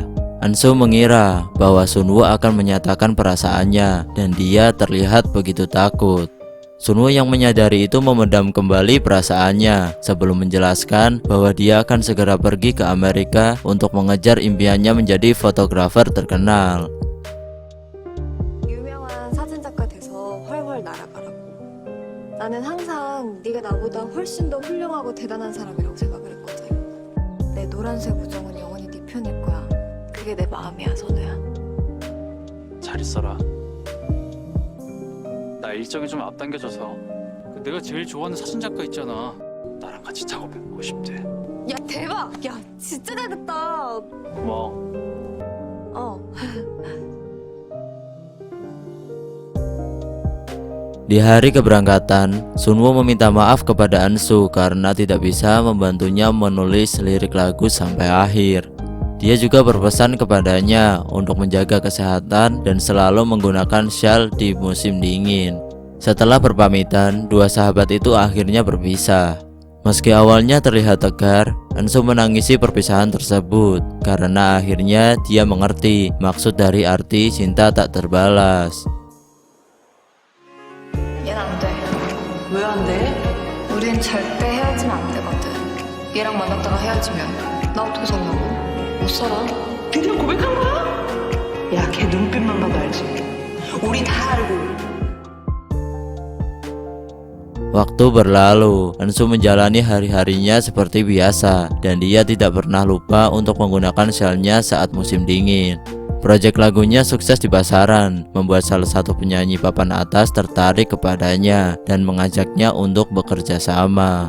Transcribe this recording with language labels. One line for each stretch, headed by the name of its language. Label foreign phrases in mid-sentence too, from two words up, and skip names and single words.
Indonesian: Ansu mengira bahwa Sunwoo akan menyatakan perasaannya dan dia terlihat begitu takut. Sunwoo yang menyadari itu memendam kembali perasaannya sebelum menjelaskan bahwa dia akan segera pergi ke Amerika untuk mengejar impiannya menjadi fotografer terkenal.
Korean: 유명한 사진 작가 돼서 훨훨 날아가라고. 나는 항상 네가 나보다 훨씬 더 훌륭하고 대단한 사람이라고 생각을 했거든. 내 노란색 우정은 영원히 네 편일 거야. 그게 내 마음이야, 선우야. 잘 있어라. 나 일정이 좀 앞당겨져서 내가 제일 좋아하는 사진작가 있잖아. 나랑 같이 작업해보고 싶대. 야, 대박! 야, 진짜 잘됐다. 고마워. 어.
Indonesian: Di hari keberangkatan, Sunwoo meminta maaf kepada Ansu karena tidak bisa membantunya menulis lirik lagu sampai akhir. Dia juga berpesan kepadanya untuk menjaga kesehatan dan selalu menggunakan syal di musim dingin. Setelah berpamitan, dua sahabat itu akhirnya berpisah. Meski awalnya terlihat tegar, Ansu menangisi perpisahan tersebut karena akhirnya dia mengerti maksud dari arti cinta tak terbalas.
Korean: 얘는 안 돼. 왜 안 돼? 우린 절대 헤어지면 안 되거든. 얘랑 만났다가 헤어지면 나 어떻게 살라고? 못 살아. 드디어 고백한 거야? 야, 걔 눈빛만 봐도 알지. 우리 다 알고.
Indonesian: Waktu berlalu, Ansu menjalani hari-harinya seperti biasa dan dia tidak pernah lupa untuk menggunakan syalnya saat musim dingin. Proyek lagunya sukses di pasaran, membuat salah satu penyanyi papan atas tertarik kepadanya dan mengajaknya untuk bekerja sama.